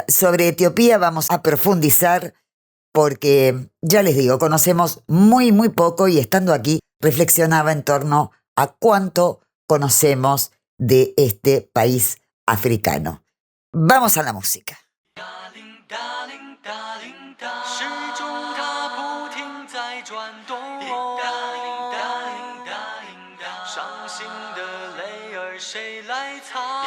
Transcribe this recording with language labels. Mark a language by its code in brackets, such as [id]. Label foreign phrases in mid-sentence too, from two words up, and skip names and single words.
[es] Sobre Etiopía vamos a profundizar porque, ya les digo, conocemos muy poco y estando aquí reflexionaba en torno a cuánto conocemos de este país africano. Vamos a la música. [zh] 时钟它不停在转动，伤心的泪儿谁来擦？